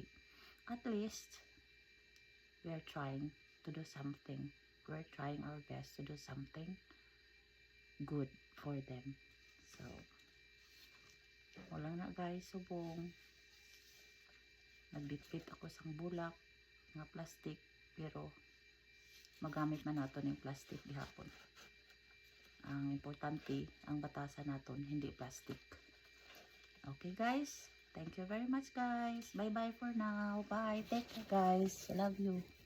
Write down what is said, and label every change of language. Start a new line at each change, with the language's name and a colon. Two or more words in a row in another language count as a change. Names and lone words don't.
English: At least we're trying to do something, we're trying our best to do something good for them.
Hiligaynon: So wala na guys, subong nagbitbit ako sang bulak nga plastic, pero magamit man naton yung plastic gihapon. Ang importante, ang batasan naton hindi plastic.
English: Okay guys, thank you very much guys. Bye bye for now. Bye, take care guys, I love you.